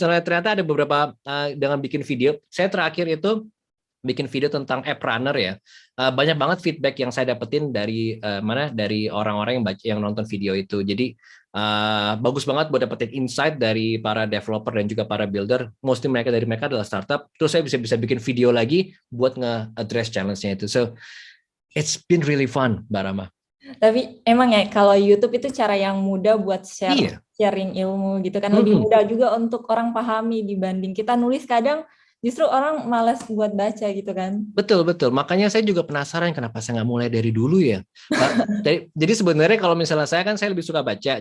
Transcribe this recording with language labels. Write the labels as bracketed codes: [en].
[id] Soalnya ternyata ada beberapa dengan bikin video. Saya terakhir itu bikin video tentang app runner ya. Banyak banget feedback yang saya dapetin dari dari orang-orang yang nonton video itu. Jadi bagus banget buat dapetin insight dari para developer dan juga para builder. Mostly mereka adalah startup. Terus saya bisa bikin video lagi buat nge-address challenge-nya itu. [en] So it's been really fun, Mbak Rama. [id] Tapi emang ya kalau YouTube itu cara yang mudah buat sharing ilmu gitu kan. Lebih mudah juga untuk orang pahami dibanding kita nulis, kadang justru orang malas buat baca gitu kan. Betul. Makanya saya juga penasaran kenapa saya nggak mulai dari dulu ya. Jadi sebenarnya kalau misalnya saya lebih suka baca.